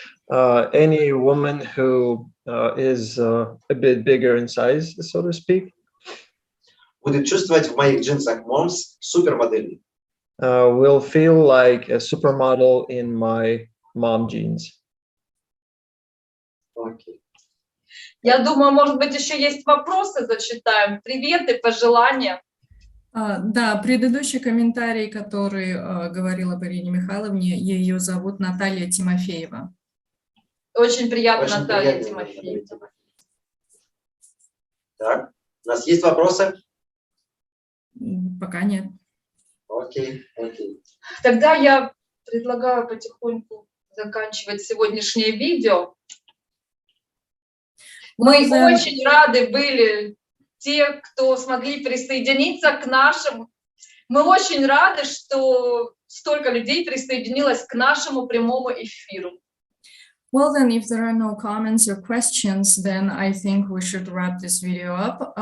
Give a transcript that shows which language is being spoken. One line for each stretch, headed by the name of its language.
English: any woman who is a bit bigger in size, so to speak,
Russian: будет чувствовать в моих джинсах Moms супермодель.
English: will feel like a supermodel in my mom jeans.
Russian: Окей. Я думаю, может быть, еще есть вопросы, зачитаем. Приветы, пожелания. Да, предыдущий комментарий, который говорила об Ирине Михайловне, ее зовут Наталья Тимофеева. Очень приятно, Очень Наталья приятно, Тимофеева. Наталья Тимофеева. Так, у нас есть вопросы? Пока нет. Окей, окей. Тогда я предлагаю потихоньку заканчивать сегодняшнее видео. Мы очень рады были те, кто смогли присоединиться к нашему. Мы очень рады, что столько людей присоединилось к нашему прямому эфиру.
English: Well, then, if there are no comments or questions, then I think we should wrap this video up.